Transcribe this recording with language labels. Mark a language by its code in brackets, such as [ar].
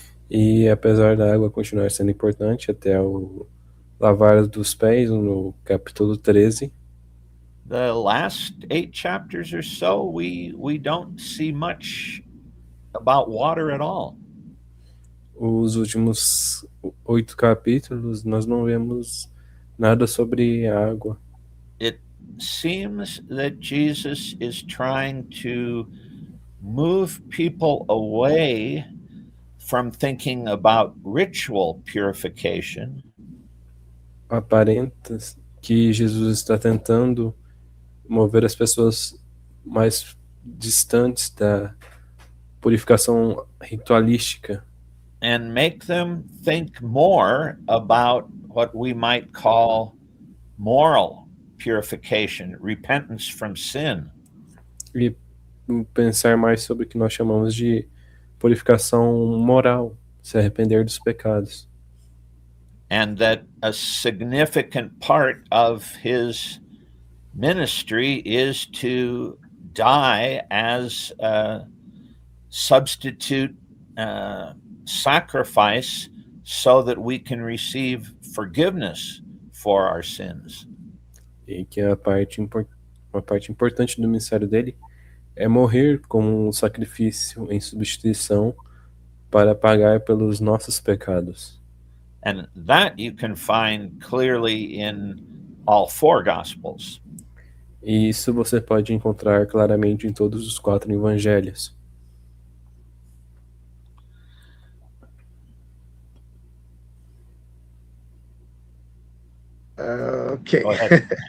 [pt] E apesar da água continuar sendo importante até o lavar dos pés, no capítulo 13, [en] the last 8 chapters or so, we don't see much about water at all. [pt] os últimos 8 capítulos, nós não vemos nada sobre água. [en] It seems that Jesus is trying to move people away from thinking about ritual purification [pt] Aparenta que Jesus está tentando mover as pessoas mais distantes da purificação ritualística [en] and make them think more about what we might call moral purification, repentance from sin. [pt] e pensar mais sobre o que nós chamamos de purificação moral, se arrepender dos pecados. [en] And that a significant part of his ministry is to die as a substitute sacrifice so that we can receive forgiveness for our sins. [pt] E que uma parte importante do ministério dele é morrer como um sacrifício em substituição para pagar pelos nossos pecados. [en] And that you can find clearly in all 4 Gospels. [pt] E isso você pode encontrar claramente em todos os 4 evangelhos. Ok. [en] Go ahead.